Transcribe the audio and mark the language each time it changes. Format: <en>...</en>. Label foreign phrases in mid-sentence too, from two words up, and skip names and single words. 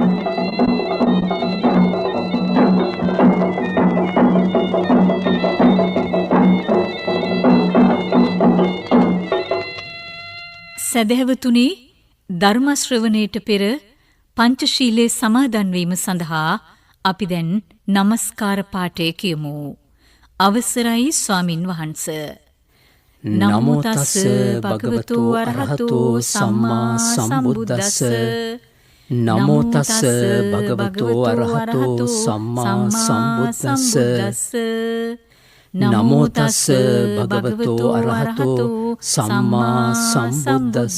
<si>සදහැවතුනි, ධර්ම ශ්‍රවණයට පෙර පංචශීලයේ සමාදන් වීම සඳහා අපි දැන් නමස්කාර පාඨය කියමු. අවසරයි ස්වාමින් වහන්ස.</si> <pi>නමෝ තස් භගවතු වරහතෝ සම්මා සම්බුද්දස්ස. නමෝ තස් භගවතු වරහතෝ සම්මා සම්බුද්දස්ස. නමෝ තස් භගවතු අරහතෝ සම්මා සම්බුද්දස්ස.</pi>